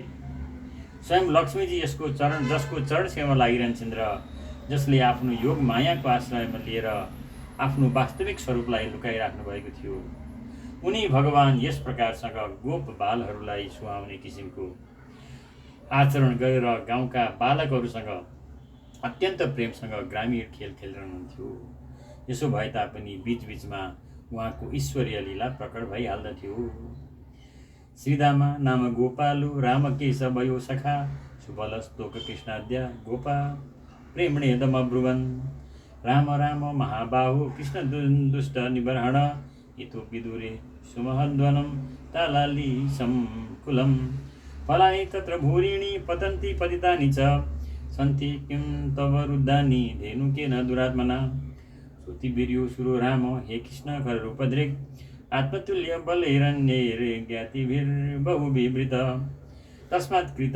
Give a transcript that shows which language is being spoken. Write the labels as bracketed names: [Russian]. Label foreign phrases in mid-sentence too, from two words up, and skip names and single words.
[Nepali] स्वयं लक्ष्मीजी जसको चरण सेवा लागिरहन्छन् र जसले आफ्नो योग मायाको आश्रयमा लिएर आफ्नो वास्तविक स्वरूपलाई लुकाइराख्नु भएको थियो उनी भगवान यस प्रकारसँग गोप बालहरूलाई सुहाउने किसिमको आचरण गरेर गाउँका बालकहरूसँग अत्यन्त प्रेमसँग ग्रामीण खेल खेलिरहनुहुन्थ्यो। यसो भए तापनि बीचबीचमा उहाँको ईश्वरीय लीला प्रकट भइहाल्दथ्यो। [Sanskrit] श्रीदामा नाम गोपालु रामकेशवयो सखा सुबलस्तोक कृष्णाद्या गोपा प्रेमणेदमब्रुवन् राम राम महाबाहु कृष्ण दुष्ट निबर्हण इतो विदुरे सुमहद्वनं तालाली संकुलं फलानि तत्र भूरिणी पतन्ति पतितानि च सन्ति किं तव रुद्धानि धेनुकेन दुरात्मना श्रुतिवीर्यो सुरो राम हे कृष्ण खररूपधृक् आत्मतुल्य बलैरन्यैर्ज्ञातिभिर्बहुविवृत तस्मात्